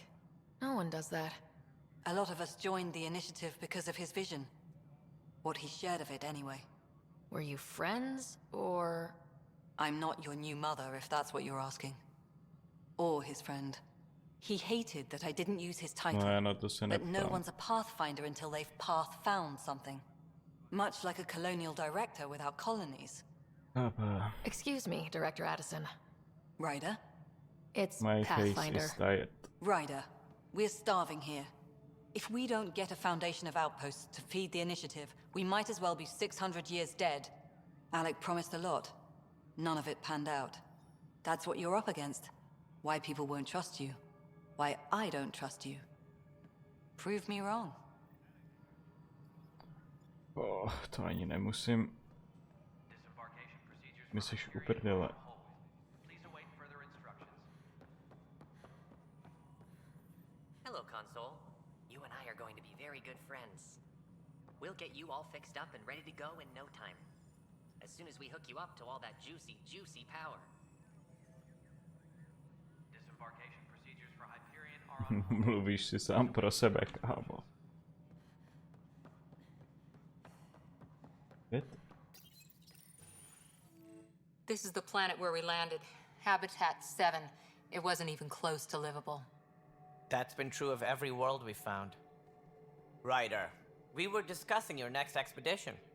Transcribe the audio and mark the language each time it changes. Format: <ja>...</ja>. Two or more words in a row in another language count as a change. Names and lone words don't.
<en>No one does that. A lot of us joined the initiative because of his vision. What he shared of it, anyway. Were you friends, or...? I'm not your new mother, if that's what you're asking. Or his friend. He hated that I didn't use his title.</en> <cs>No, na to se</cs> <en>But no</en> <cs>neptám.</cs> <en>one's a pathfinder until they've path-found something. Much like a colonial director without colonies. Excuse me, Director Addison. Ryder? It's My Pathfinder. face is tired. Ryder, we're starving here. If we don't get a foundation of outposts to feed the initiative, we might as well be 600 years dead. Alec promised a lot. None of it panned out. That's what you're up against. Why people won't trust you. Why I don't trust you. Prove me wrong.</en> <cs>Oh, to ani nemusím. My jsi uprdele.</cs> <en>Hello, Console. You and I are going to be very good friends. We'll get you all fixed up and ready to go in no time. As soon as we hook you up to all that juicy power. Disembarkation procedures for Hyperion are on.</en> <cs>Mluvíš si sám pro sebe, kámo.</cs> <en>This is the planet where we landed. Habitat 7. It wasn't even close to livable. That's been true of every world we found. Ryder, we were discussing your next expedition.</en>